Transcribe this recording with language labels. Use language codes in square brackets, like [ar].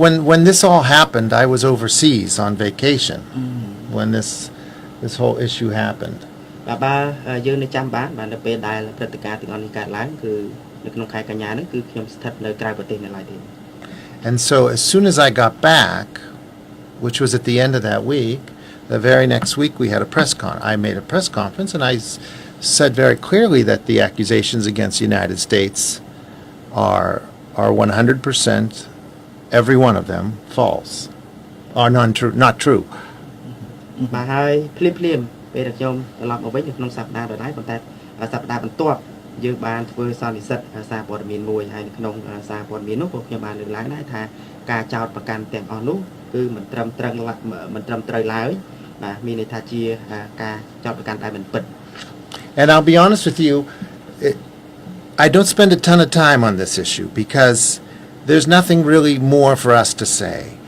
[en] when this all happened, I was overseas on vacation when this whole issue happened. [km] បាទយើងនៅចាំបាននៅពេលដែលព្រឹត្តិការណ៍ទាំងអស់នេះកើតឡើងគឺនៅក្នុងខែកញ្ញានេះគឺខ្ញុំស្ថិតនៅក្រៅប្រទេសនៅឡើយទេ [en] And so as soon as I got back, which was at the end of that week, the very next week we had I made a press conference and I said very clearly that the accusations against the United States are 100%, every one of them, false, are not true. [km] បាទហើយភ្លាមពេលដែលខ្ញុំត្រឡប់មកវិញនៅក្នុងសប្តាហ៍ដដែលប៉ុន្តែសប្តាហ៍បន្ទាប់យើងបានធ្វើសន្និសីទសារព័ត៌មានមួយហើយនៅក្នុងសារព័ត៌មាននោះពួកខ្ញុំបានលើកឡើងដែរថាការចោទប្រកាន់ទាំងអស់នោះគឺមិនត្រឹមត្រូវឡើយបាទមានន័យថាជាការចោទប្រកាន់ដែលមិនពិត [en] And I'll be honest with you, I don't spend a ton of time on this issue because there's nothing really more for us to say.